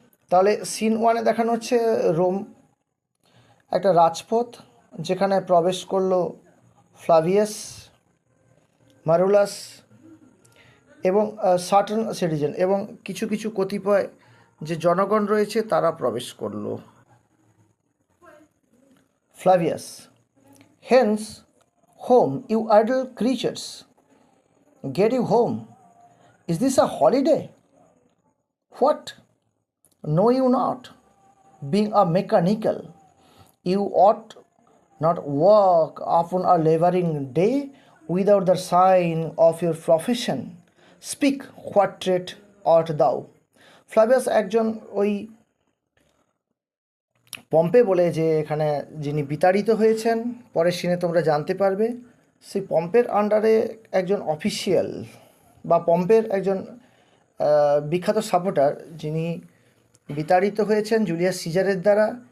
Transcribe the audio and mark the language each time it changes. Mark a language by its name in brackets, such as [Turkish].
[Bangla] তাহলে সিন ওয়ানে দেখানো হচ্ছে রোম, একটা রাজপথ যেখানে প্রবেশ করলো ফ্লাভিয়াস, মারুলাস এবং সার্টেন সিটিজেন এবং কিছু কিছু কতিপয় যে জনগণ রয়েছে তারা প্রবেশ করলো। [English] Flavius, hence home you idle creatures, get you home, is this a holiday? What? Know you not, being a mechanical, you ought not work upon a laboring day without the sign of your profession. Speak, what trade art thou? [Bangla] ফ্লাভিয়াস একজন ওই Pompey বলে যে এখানে যিনি বিতাড়িত হয়েছেন, পরের সিনে তোমরা জানতে পারবে, সেই পম্পের আন্ডারে একজন অফিসিয়াল বা পম্পের একজন বিখ্যাত সাপোর্টার যিনি বিতাড়িত হয়েছেন জুলিয়াস সিজারের দ্বারা।